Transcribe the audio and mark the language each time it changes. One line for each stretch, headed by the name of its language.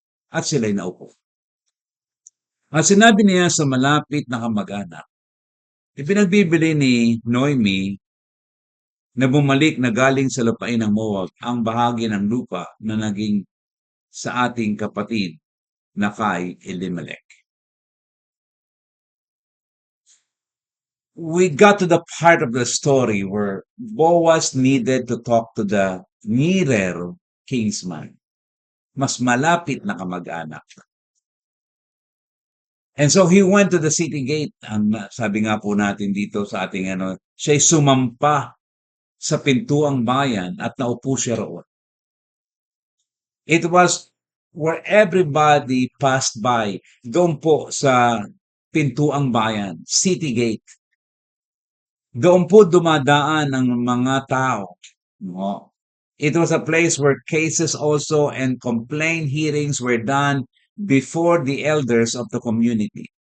Filipino: At sila'y naupo. At sinabi niya sa malapit na kamag-anak, Ipinagbibili ni Noemi na bumalik na galing sa lupain ng Moab ang bahagi ng lupa na naging sa ating kapatid na kay Elimelech.
English: We got to the part of the story where Boaz needed to talk to the nearer kinsman,
Filipino: mas malapit na kamag-anak.
English: And so he went to the city gate.
Filipino: Sabi nga po natin dito sa ating siya'y sumampa sa pintuang bayan at naupo siya roon.
English: It was where everybody passed by.
Filipino: Doon po sa pintuang bayan, city gate. Doon po dumadaan ang mga tao. No?
English: It was a place where cases also and complaint hearings were done before the elders of the community.